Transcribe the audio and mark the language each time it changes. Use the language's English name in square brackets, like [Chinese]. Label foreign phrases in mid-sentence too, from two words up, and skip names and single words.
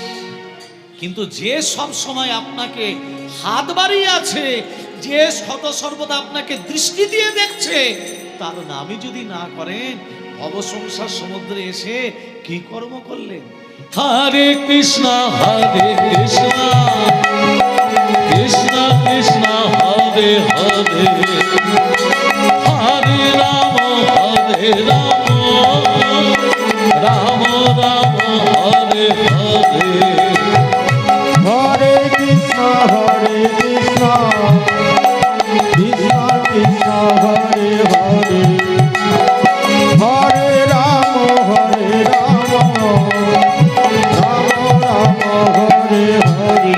[Bangla] কিন্তু যে সব সময় আপনাকে হাত বাড়িয়ে আছে, যে সদ সর্বদা আপনাকে দৃষ্টি দিয়ে দেখছে, তার নামই যদি না করেন, অবসংসার সমুদ্রে এসে কি কর্ম করলেন? হরে কৃষ্ণ হরে কৃষ্ণ, কৃষ্ণ কৃষ্ণ হরে হরে, হরে রাম হরে রাম, রাম রাম হরে হরে। হরে কৃষ্ণ কৃষ্ণ কৃষ্ণ হরে হরে, হরে রাম রাম রাম হরে হরে।